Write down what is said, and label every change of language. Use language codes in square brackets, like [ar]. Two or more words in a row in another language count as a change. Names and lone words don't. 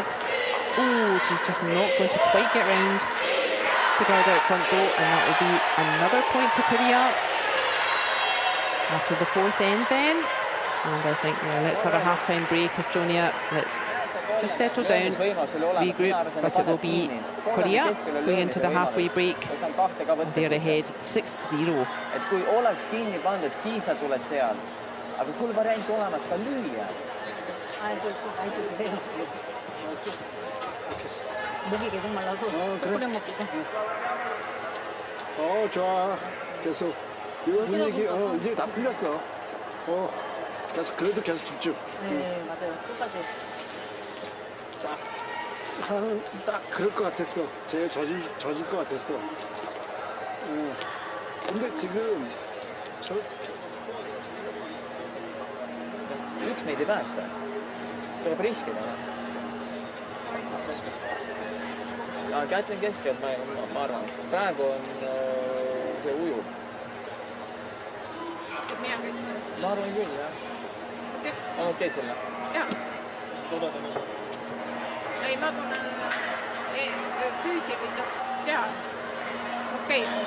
[en] Oh, she's just not going to quite get round the guard out front though, and that will be another point to Korea. After the fourth end then. And I think, yeah, let's have a half-time break, Estonia. Let's just settle down, regroup, but it will be Korea going into the halfway break. And they're ahead 6-0. [et] Et kui oleks kinni pandud, siis sa tuled seal. Aga sul variant olemas ka lüüa. [ko] 목이 계속 말라서 그래. 끓여 먹고. 좋아. 계속. 분위기, 이제 다 풀렸어. 계속, 그래도 계속 집중. 네, 맞아요. 끝까지. 딱 그럴 것 같았어. 제일 젖을 것 같았어. 근데 지금 [et] Üks meid ei päästa. Tuleb riskida. Kätlin keskel, ma arvan. Praegu on see ujub. Ma arvan küll, jah. On okei sulle? Jah. Ei, ma tunnen füüsiliselt tead. Okei.